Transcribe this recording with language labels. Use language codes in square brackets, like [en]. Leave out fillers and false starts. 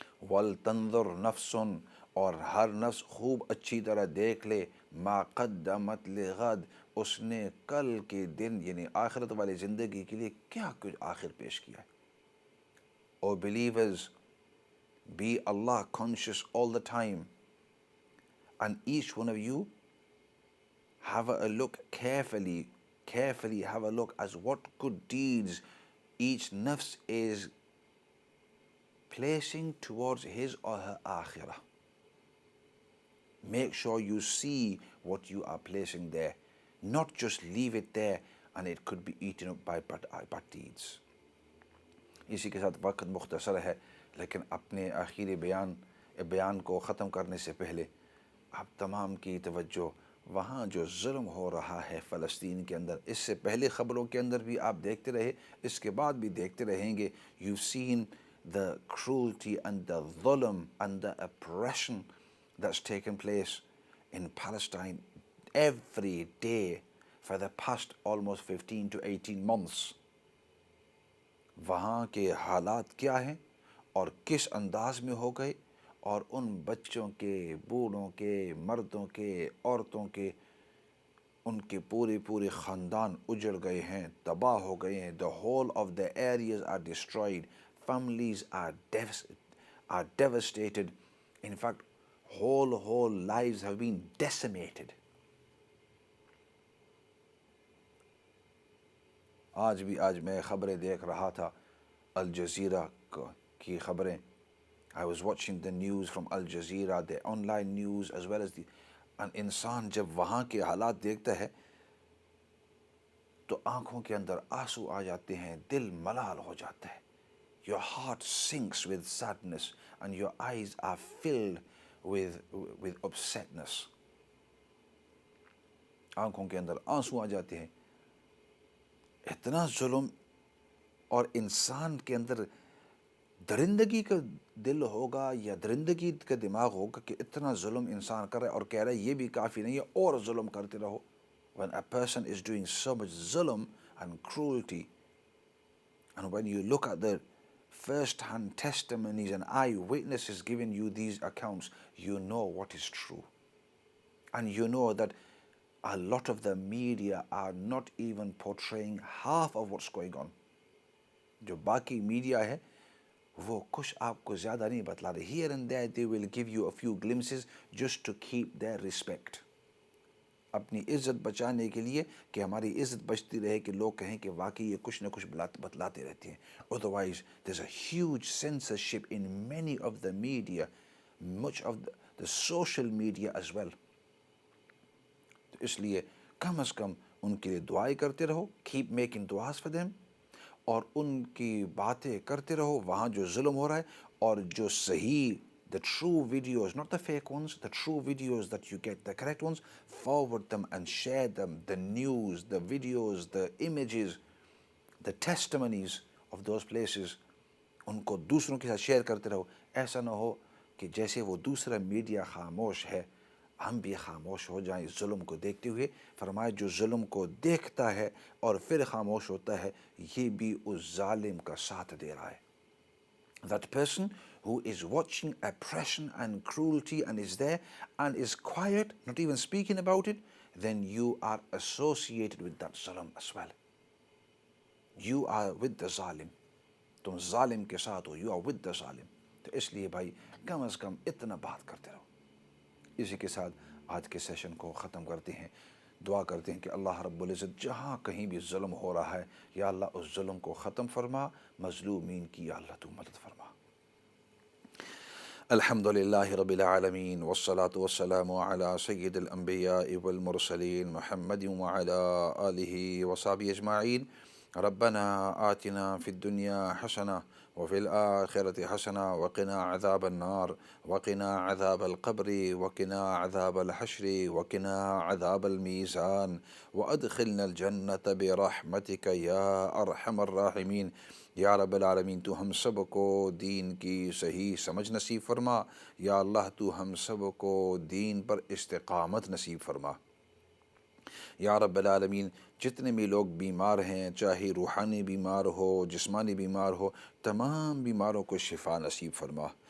[ar] وَلْتَنظُرْ نَفْسٌ، [ur] اور ہر نفس خوب اچھی طرح دیکھ لے، [ar] ما قدمت لغد، [ur] اس نے کل کے دن یعنی آخرت والی زندگی کے لیے کیا کچھ آخر پیش کیا ہے۔ او [en] believers, be Allah conscious all the time, and each one of you have a look carefully have a look as what good deeds each nafs is placing towards his or her akhirah. Make sure you see what you are placing there, not just leave it there and it could be eaten up by bad deeds. [ur] اسی کے ساتھ وقت مختصر ہے، لیکن اپنے آخری بیان کو ختم کرنے سے پہلے آپ تمام کی توجہ وہاں جو ظلم ہو رہا ہے فلسطین کے اندر، اس سے پہلے خبروں کے اندر بھی آپ دیکھتے رہے، اس کے بعد بھی دیکھتے رہیں گے۔ [en] You've seen the cruelty and the ظلم and the oppression that's taken place in Palestine every day for the past almost 15 to 18 months. [ur] وہاں کے حالات کیا ہیں اور کس انداز میں ہو گئے، اور ان بچوں کے، بوڑھوں کے، مردوں کے، عورتوں کے، ان کے پورے خاندان اجڑ گئے ہیں، تباہ ہو گئے ہیں۔ [en] The whole of the areas are destroyed. Families are devastated. In fact, whole lives have been decimated. [ur] آج میں خبریں دیکھ رہا تھا، الجزیرہ کی خبریں. [en] I was watching the news from Al Jazeera, the online news as well as [ur] انسان جب وہاں کے حالات دیکھتا ہے تو آنکھوں کے اندر آنسو آ جاتے ہیں، دل ملال ہو جاتا ہے. [en] Your heart sinks with sadness and your eyes are filled with upsetness. [ur] آنکھوں کے اندر آنسو آ جاتے ہیں. اتنا ظلم، اور انسان کے اندر درندگی کا دل ہوگا یا درندگی کا دماغ ہوگا کہ اتنا ظلم انسان کر رہا ہے اور کہہ رہا ہے یہ بھی کافی نہیں ہے اور ظلم کرتے رہو. [en] When a person is doing so much zulm and cruelty, and when you look at the first-hand testimonies and eyewitnesses giving you these accounts, you know what is true. And you know that a lot of the media are not even portraying half of what's going on. [ur] جو باقی media ہے وہ کچھ آپ کو زیادہ نہیں بتلا رہے. [en] here and there they will give you a few glimpses just to keep their respect, [ur] اپنی عزت بچانے کے لیے کہ ہماری عزت بچتی رہے, کہ لوگ کہیں کہ واقعی یہ کچھ نہ کچھ بتلاتے رہتے ہیں. [en] Otherwise there is a huge censorship in many of the media, much of the social media as well. [ur] تو اس لیے کم از کم ان کے لیے دعائیں کرتے رہو, [en] keep making دعاز for them, [ur] اور ان کی باتیں کرتے رہو وہاں جو ظلم ہو رہا ہے, اور جو صحیح [en] the true videos, not the fake ones, the true videos that you get, the correct ones, forward them and share them, the news, the videos, the images, the testimonies of those places, [ur] ان کو دوسروں کے ساتھ share کرتے رہو. ایسا نہ ہو کہ جیسے وہ دوسرا میڈیا خاموش ہے ہم بھی خاموش ہو جائیں ظلم کو دیکھتے ہوئے. فرمایا جو ظلم کو دیکھتا ہے اور پھر خاموش ہوتا ہے یہ بھی اس ظالم کا ساتھ دے رہا ہے. [en] That person who is watching oppression and cruelty and is there and is quiet, not even speaking about it, then you are associated with that zalim as well. You are with the zalim. [ur] تم ظالم کے ساتھ ہو, [en] you are with the zalim. [ur] تو اس لیے بھائی کم از کم اتنا بات کرتے رہو. اسی کے ساتھ آج کے سیشن کو ختم کرتے ہیں. دعا کرتے ہیں کہ اللہ رب العزت جہاں کہیں بھی ظلم ہو رہا ہے یا اللہ اس ظلم کو ختم فرما, مظلومین کی یا اللہ تو مدد فرما. [ar] الحمد للہ رب العالمین والصلاة والسلام علی سید الانبیاء والمرسلین محمد وعلی آلہ وصحبہ اجمعین. ربنا آتنا فی الدنیا حسنہ وفي الآخرة حسنة وقنا عذاب النار وقنا عذاب القبر وقنا عذاب الحشر وقنا عذاب الميزان وأدخلنا الجنة برحمتك يا أرحم الراحمين. [ur] یا رب العالمین تو ہم سب کو دین کی صحیح سمجھ نصیب فرما. یا اللہ تو ہم سب کو دین پر استقامت نصیب فرما. یا رب العالمین جتنے بھی لوگ بیمار ہیں, چاہے روحانی بیمار ہو جسمانی بیمار ہو, تمام بیماروں کو شفا نصیب فرما.